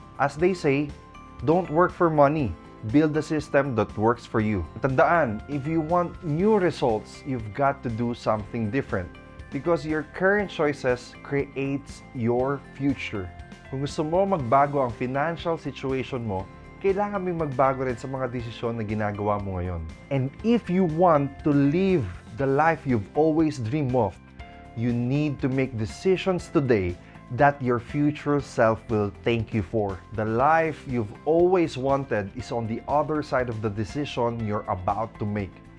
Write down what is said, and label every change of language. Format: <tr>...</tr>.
<en>As they say, don't work for money. Build a system that works for you.</en> <tl>Tandaan,</tl> <en>if you want new results, you've got to do something different. Because your current choices creates your future.</en> <tl>Kung gusto mo magbago ang financial situation mo, kailangan may magbago rin sa mga desisyon na ginagawa mo ngayon.</tl> <en>And if you want to live the life you've always dreamed of, you need to make decisions today that your future self will thank you for. The life you've always wanted is on the other side of the decision you're about to make.</en>